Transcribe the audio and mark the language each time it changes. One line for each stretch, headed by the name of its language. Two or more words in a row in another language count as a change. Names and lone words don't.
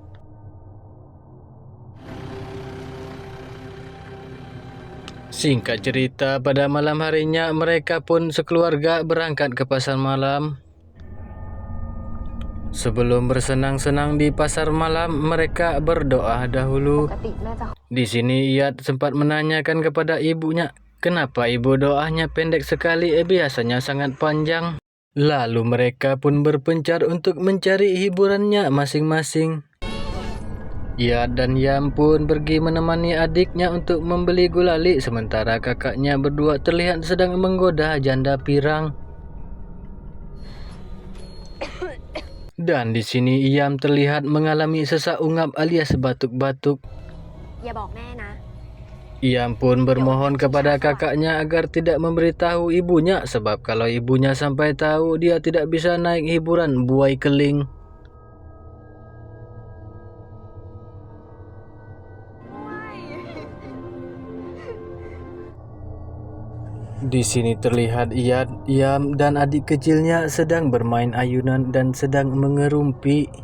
Indonesian: Singkat cerita, pada malam harinya mereka pun sekeluarga berangkat ke pasar malam. Sebelum bersenang-senang di pasar malam, mereka berdoa dahulu.
Thai: ปกติน่าจะ
Indonesian: Di sini Iyad sempat menanyakan kepada ibunya, kenapa ibu doanya pendek sekali, biasanya sangat panjang. Lalu mereka pun berpencar untuk mencari hiburannya masing-masing. Iyad dan Yam pun pergi menemani adiknya untuk membeli gulali, sementara kakaknya berdua terlihat sedang menggoda janda pirang. Dan di sini Yam terlihat mengalami sesak ungap alias batuk-batuk.
Thai: อย่าบอกแม่นะ
Indonesian: Yam pun bermohon kepada kakaknya agar tidak memberitahu ibunya, sebab kalau ibunya sampai tahu dia tidak bisa naik hiburan buai keling. Di sini terlihat Iyad, Yam, dan adik kecilnya sedang bermain ayunan dan sedang mengerumpi.